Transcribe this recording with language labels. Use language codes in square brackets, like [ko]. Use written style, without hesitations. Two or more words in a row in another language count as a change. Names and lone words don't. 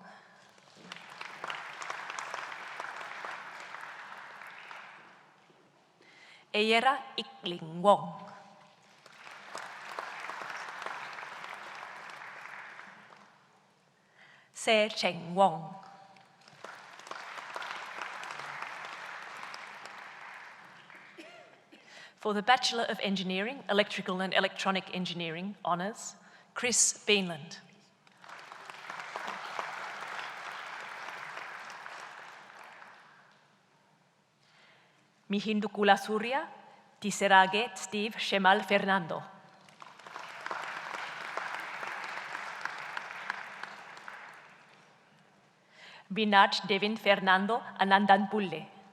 [en] Eyera Ikling Wong. Se Cheng Wong. For the Bachelor of Engineering, Electrical and Electronic Engineering Honours, Chris Beanland. Mihindukula Surya, Tiserage Steve Shemal Fernando. Binaj Devin Fernando Anandanpulle.